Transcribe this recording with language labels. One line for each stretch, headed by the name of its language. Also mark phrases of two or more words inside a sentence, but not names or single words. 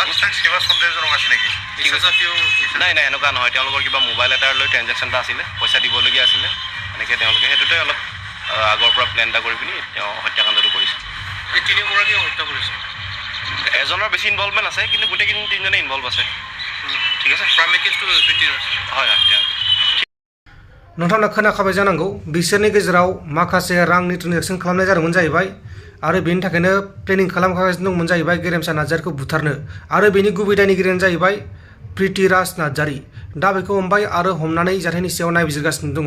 Assamese: নাই নাই এনেকুৱা নহয়, তেওঁলোকৰ কিবা মোবাইল এটাৰ লৈ ট্ৰেঞ্জেকশ্যন এটা আছিলে, পইচা দিবলগীয়া আছিলে, এনেকৈ তেওঁলোকে সেইটোতে অলপ আগৰ পৰা প্লেন এটা কৰি পিনি তেওঁ হত্যাকাণ্ডটো কৰিছে। তিনিগৰাকী হত্যা কৰিছে, এজনৰ বেছি ইনভলভমেণ্ট আছে কিন্তু গোটেইখিনি তিনিজনে ইনভলভ আছে। ঠিক আছে, হয় হয়।
Bodo: नोंथांमोना खोनाखाबाय जानांगौ बिसोरनि गेजेराव माखासे रांनि ट्रेन्जेक्सन खालामनाय जादोंमोन जाहैबाय आरो बेनि थाखायनो प्लेनिं खालामखागासिनो दंमोन जाहैबाय गेरेमसा नार्जारीखौ बुथारनो आरो बेनि गुबै दायनिगिरियानो जाहैबाय पृथ्वीराज नार्जारी। दा बेखौ हमबाय आरो हमनानै जाथायनि सायाव नायबिजिरगासिनो दङ।